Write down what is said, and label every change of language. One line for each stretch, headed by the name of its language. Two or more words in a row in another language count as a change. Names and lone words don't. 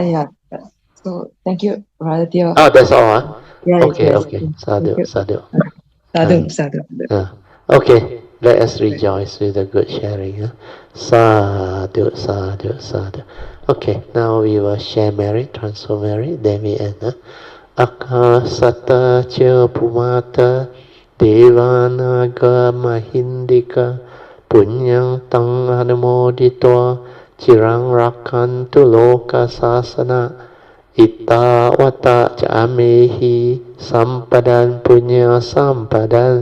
English: So thank you, Brother Teo. Oh, that's all, Yes, Okay, yes. okay. Thank Sadhu, you. sadhu.
Pali: Sadhu, sadhu.
English: Okay, let us rejoice with the good sharing.
Pali: Sadhu, sadhu, sadhu.
English: Okay, now we will share merit, transfer merit, then we end.
Pali: Akasata cha pumata devanaga mahindika punyang tang anumoditwa chirang rakantu loka sasana Itta wata camehi sampadan punya sampadan